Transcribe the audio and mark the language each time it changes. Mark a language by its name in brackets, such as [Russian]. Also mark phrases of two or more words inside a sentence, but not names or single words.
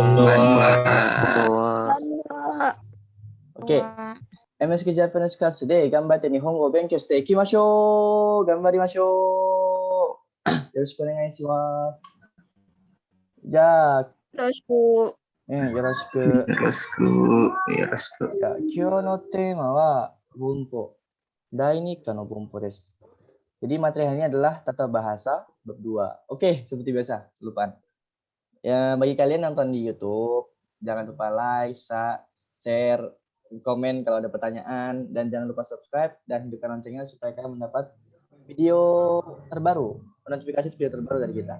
[Japanese] OK。MSK ジャパニーズクラスで頑張って日本語を勉強していきましょう。頑張りましょう。よろしくお願いします。じゃあ、よろしく。よろしく。よろしく。よろしく。じゃあ今日のテーマはBumpo.第2課のBumpo です。 [Indonesian] Jadi materi hari ini adalah tata bahasa bab 2. Oke, seperti biasa, lupaan. Ya, bagi kalian nonton di YouTube, jangan lupa like, share, komen kalau ada pertanyaan, dan jangan lupa subscribe dan hidupkan loncengnya supaya kalian mendapat video terbaru, notifikasi video terbaru dari kita.